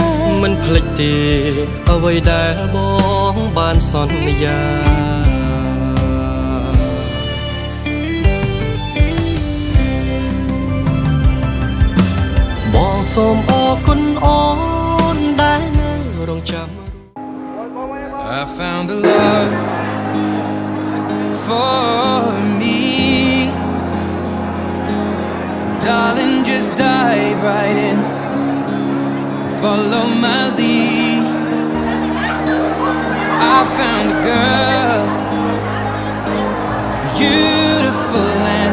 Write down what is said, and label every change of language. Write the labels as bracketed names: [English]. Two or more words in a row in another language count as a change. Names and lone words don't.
[Khmer] មិនភ្លេចទេអ្វីដែលបងបានសន្យាបងសូមអរគុណអូនដែលនៅរងចាំ [English] I found the love for me Darling, just dive right in Follow my lead I found a girl Beautiful and